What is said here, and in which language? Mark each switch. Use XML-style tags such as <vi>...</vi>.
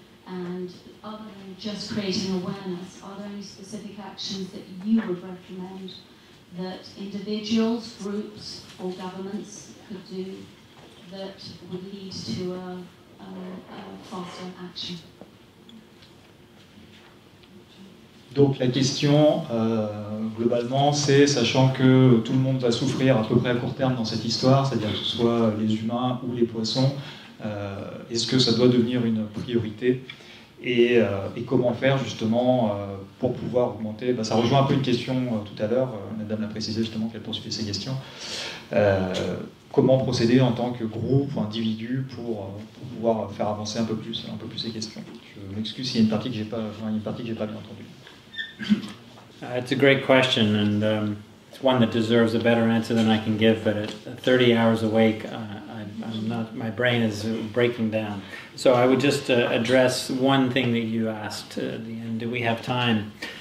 <en>And other than just creating awareness, are there any specific actions that you would recommend that individuals, groups, or governments could do that would lead to a faster action?</en> <fr>Donc la question, globalement, c'est, sachant que tout le monde va souffrir à peu près à court terme dans cette histoire, c'est-à-dire que ce soit les humains ou les poissons, est-ce que ça doit devenir une priorité et comment faire justement pour pouvoir augmenter, ça rejoint un peu une question tout à l'heure, Madame l'a précisé justement qu'elle poursuivait ces questions, comment procéder en tant que groupe ou individu pour pouvoir faire avancer un peu plus ces questions. Je m'excuse s'il y a une partie que j'ai pas bien entendue.</fr> <en>It's a great question, and it's one that deserves a better answer than I can give. But at 30 hours awake, I'm not. My brain is breaking down. So I would just address one thing that you asked at the end. Do we have time?</en>